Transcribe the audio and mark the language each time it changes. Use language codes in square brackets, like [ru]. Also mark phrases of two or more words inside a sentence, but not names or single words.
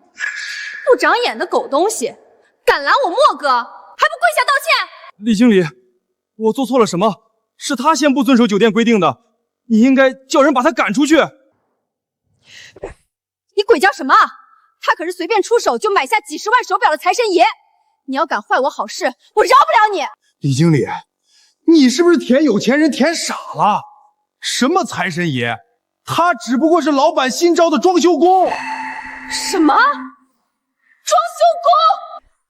[zh] 不長眼的狗東西，敢攔我莫哥，還不跪下道歉！李經理，我做錯了什麼？是他先不遵守酒店規定的。你應該叫人把他趕出去。你鬼叫什麼？他可是隨便出手就買下幾十萬手錶的財神爺，你要敢壞我好事，我饒不了你。李經理，你是不是舔有錢人舔傻了？什麼財神爺？他只不過是老闆新招的裝修工。什麼？裝修工？